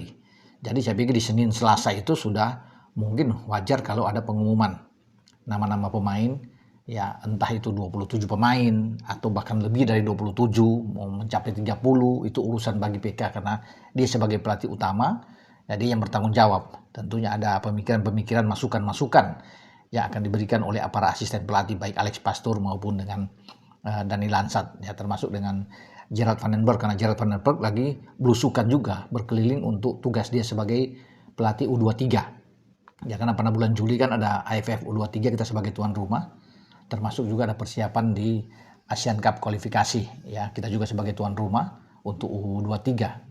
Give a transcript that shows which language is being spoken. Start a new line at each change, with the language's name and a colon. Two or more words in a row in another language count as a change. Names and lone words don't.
Indonesian: Jadi saya pikir di Senin Selasa itu sudah mungkin wajar kalau ada pengumuman nama-nama pemain, ya entah itu 27 pemain atau bahkan lebih dari 27, mau mencapai 30, itu urusan bagi PK karena dia sebagai pelatih utama, jadi yang bertanggung jawab. Tentunya ada pemikiran-pemikiran, masukan-masukan yang akan diberikan oleh para asisten pelatih baik Alex Pastoor maupun dengan Dani Lansat, ya termasuk dengan Gerard van den Berg, karena Gerard van den Berg lagi belusukan juga berkeliling untuk tugas dia sebagai pelatih U23. Ya karena pada bulan Juli kan ada AFF U23, kita sebagai tuan rumah, termasuk juga ada persiapan di Asian Cup kualifikasi, ya kita juga sebagai tuan rumah untuk U23.